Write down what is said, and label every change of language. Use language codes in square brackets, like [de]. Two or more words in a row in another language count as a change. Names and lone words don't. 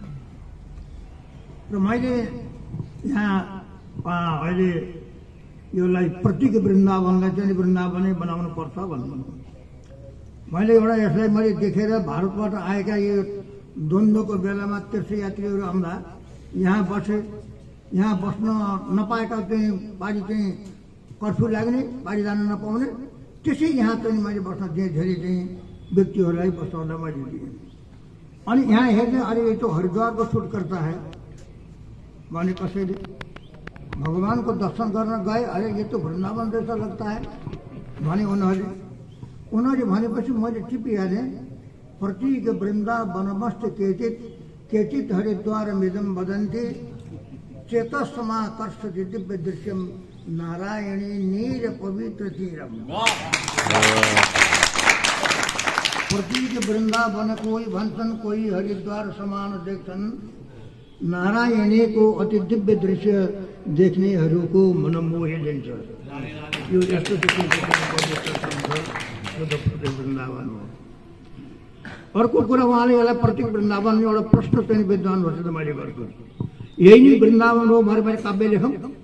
[ne] र मैले यहाँ अहिले योलाई प्रतीक वृन्दावनलाई चाहिँ वृन्दावनै बनाउनु पर्छ भन्नु, मैले एउटा यसलाई मैले देखेर भारतबाट आएका यो द्वन्द्वको बेलामा तीर्थयात्रीहरू आउँदा यहाँ बसे, यहाँ बस्न नपाएका चाहिँ बारी चाहिँ कर्फ्यू लाग्ने, बारी जान नपाउने, त्यसै यहाँ चाहिँ मैले बस्न दिएँ। धेरै चाहिँ व्यक्तिहरूलाई बस्न मैले दिएँ। अनि यहाँ हेर्ने, [hi] अरे ये तो हरिद्वार को शूट करता है [ne] भने कसैले भगवान को दर्शन गर्न गए, [hi] अरे ये तो वृन्दावन जैसा लगता है [ne] भने उनीहरूले भनेपछि मैले टिपिहालेँ, [sa] प्रतीक वृन्दावनमस्त केचित केचित हरिद्वार मिदम वदन्ति चेतस्समाकर्ष दिव्य दृश्यम नारायणी नीर पवित्र तीरम। [ne] प्रतीक वृन्दावन कोई भन्छन्, कोई हरिद्वार समान देख्छन्, नारायणी को अति दिव्य दृश्य देख्नेहरूको मन मोहि लिन्छ। यो यस्तो वृन्दावन हो। अर्को कुरा, उहाँले यसलाई प्रतीक वृन्दावन एउटा प्रश्न चाहिँ विद्वानहरूसित मैले गर्छु, यही नै वृन्दावन हो भने मैले काव्य लेखौँ?